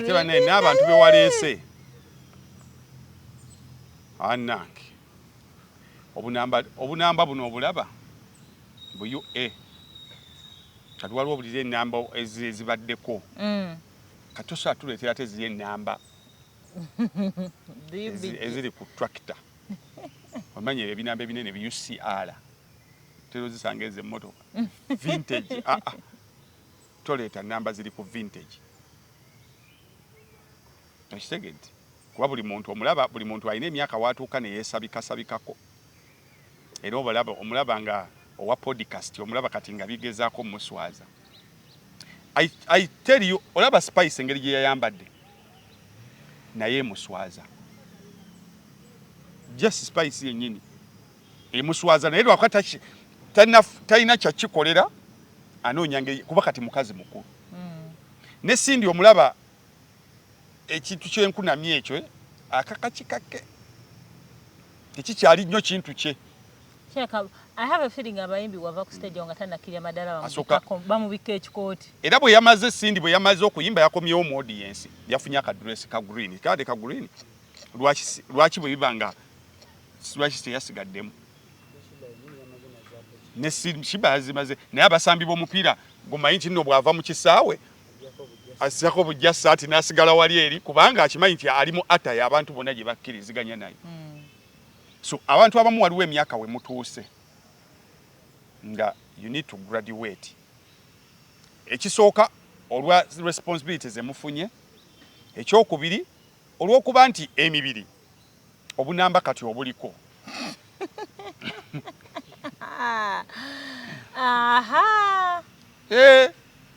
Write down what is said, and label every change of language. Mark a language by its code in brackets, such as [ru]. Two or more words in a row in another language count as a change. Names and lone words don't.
[lg] ate bane n'abantu be waleese annange obunamba buno obulaba buyu kati waliwo obulira ennamba ezibaddeko kati osobola tuleetera ate ziri ennamba eziri ku tractor omanyi ebinamba ebinene bi UCR terozisanga ezo emmotoka vintage toleeta namba ziri ku vintage okitegedde kuba buli muntu omulaba buli muntu alina emyaka waatuuka ne yeesabikasabikako era omulaba nga owa podcast omulaba kati nga bigezaako muswaza [en] I tell you [lg] olaba Spice engeri gye yayambadde naye muswaza just Spice yennyini emuswaza naye lwakati talina kyakikolera anoonya ngeri kuba kati mukazi mukulu ne Cindy omulaba ekintu kyenkunamye ekyo akakakikake tekikyali nnyo kintu kye [en] I have a feeling [lg] abayimbi wava ku stage nga tannakirya madala bamubika ekikooti era bwe yamaze Cindy bwe yamaze okuyimba yakomyewo mu audience yafunye akadress ka green kade ka green lwaki bwe bibanga lwaki teyasigaddemu ne Shiba yazimaze naye abasambi b'omupiira gumanyi nti nno bw'ava mu kisaawe asako bujja saati n'asigala wali eri kubanga akimanyi nti alimu atayi abantu bonna gye bakkiriziganya naye so abantu abamu waliwo emyaka we mutuuse nga [en] you need to graduate [lg] ekisooka olwa responsibilities emufunye ekyokubiri olw'okuba nti emibiri obunamba kati obuliko aha